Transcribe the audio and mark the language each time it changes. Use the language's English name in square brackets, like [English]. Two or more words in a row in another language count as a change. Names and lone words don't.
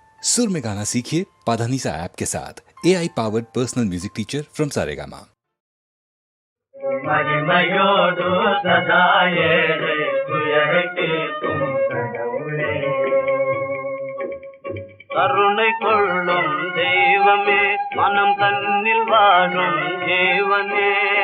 [Hindi] सुर में गाना सीखिए पाधानीसा ऐप के साथ [English] AI powered personal music teacher from [Hindi] सारेगामा। [Tamil] மகிமையோடு சதா ஏழை துயருக்கு கடவுளே, கருணை கொள்ளும் தெய்வமே, மனம் தன்னில் வாழும் ஜீவனே,